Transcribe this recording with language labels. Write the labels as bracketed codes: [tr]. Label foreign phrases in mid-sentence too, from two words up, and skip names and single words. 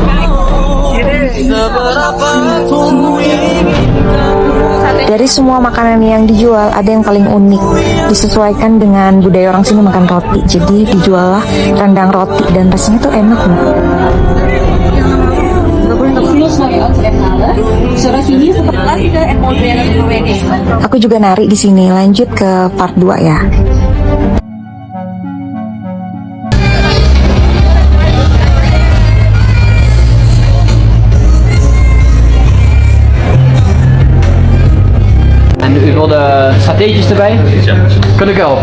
[id] Dari semua makanan yang dijual, ada yang paling unik, disesuaikan dengan budaya orang sini makan roti. Jadi dijual lah rendang roti dan rasanya tuh enak loh. Aku juga nari di sini. Lanjut ke part 2 ya. [nl] En u wil de satéetjes erbij? Kan ik helpen?